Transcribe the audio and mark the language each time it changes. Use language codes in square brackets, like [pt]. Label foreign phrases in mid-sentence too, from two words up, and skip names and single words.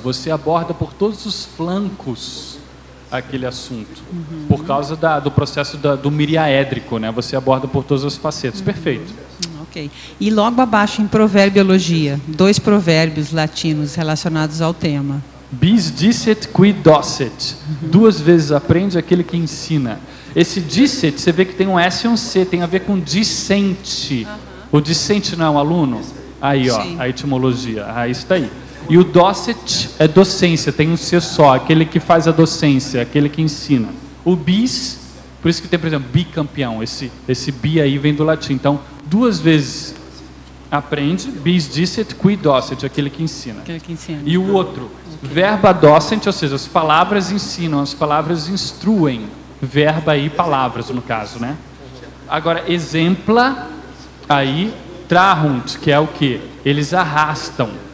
[pt] Você aborda por todos os flancos aquele assunto. Por causa do processo do miriaédrico, né? Você aborda por todas as facetas. Perfeito. Ok. E logo abaixo, em proverbiologia, 2 provérbios latinos relacionados ao tema. [la] Bis dicet qui docet. [pt] 2 vezes aprende aquele que ensina. Esse dicet, você vê que tem um S e um C, tem a ver com discente. O discente não é um aluno? Aí, ó, a etimologia. Isso daí. E o docet é docência, tem um C só, aquele que faz a docência, aquele que ensina. O bis, por isso que tem, por exemplo, bicampeão. Esse bi aí vem do latim. Então, 2 vezes aprende, [la] bis dicet qui docet, [pt] aquele que ensina. Aquele que ensina. E o outro, [la] verba docent, [pt] ou seja, as palavras ensinam, as palavras instruem. Verba e palavras, no caso, né? Agora, exempla, aí, trahunt, que é o quê? Eles arrastam.